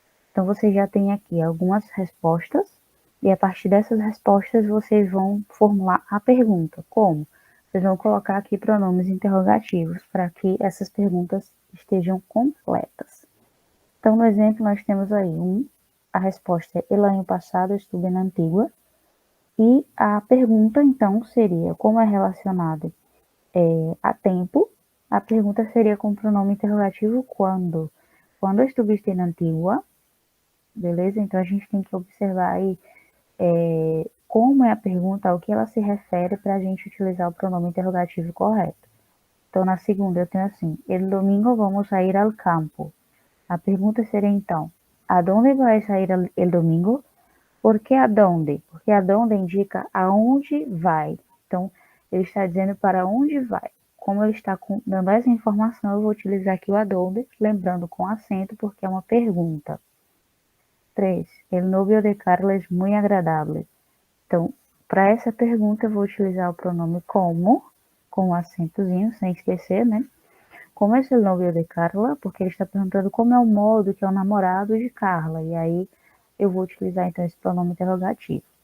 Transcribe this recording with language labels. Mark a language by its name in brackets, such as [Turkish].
[Portuguese] Então, vocês já têm aqui algumas respostas, e a partir dessas respostas, vocês vão formular a pergunta. Como? Vocês vão colocar aqui pronomes interrogativos, para que essas perguntas estejam completas. Então, no exemplo, nós temos aí a resposta é [Spanish] el año pasado estuve [Portuguese] na Antigua. E a pergunta, então, seria, como é relacionado a tempo, a pergunta seria com o pronome interrogativo quando. [Spanish] Quando estuviste [Portuguese] na Antigua, beleza? Então, a gente tem que observar aí como é a pergunta, ao que ela se refere para a gente utilizar o pronome interrogativo correto. Então, na segunda, eu tenho assim, [Spanish] el domingo vamos a ir al campo. [Portuguese] A pergunta seria, então, aonde [Spanish] vais a ir el domingo? [Portuguese] Por que aonde? Porque aonde indica aonde vai. Então, ele está dizendo para onde vai. Como ele está dando essa informação, eu vou utilizar aqui o aonde, lembrando com acento, porque é uma pergunta. 3. [Spanish] El novio de Carla es muy agradable. [Portuguese] Então, para essa pergunta, eu vou utilizar o pronome como, com um acentozinho, sem esquecer, né? Como é o novio de Carla? Porque ele está perguntando como é o modo que é o namorado de Carla. E aí, eu vou utilizar, então, esse pronome interrogativo.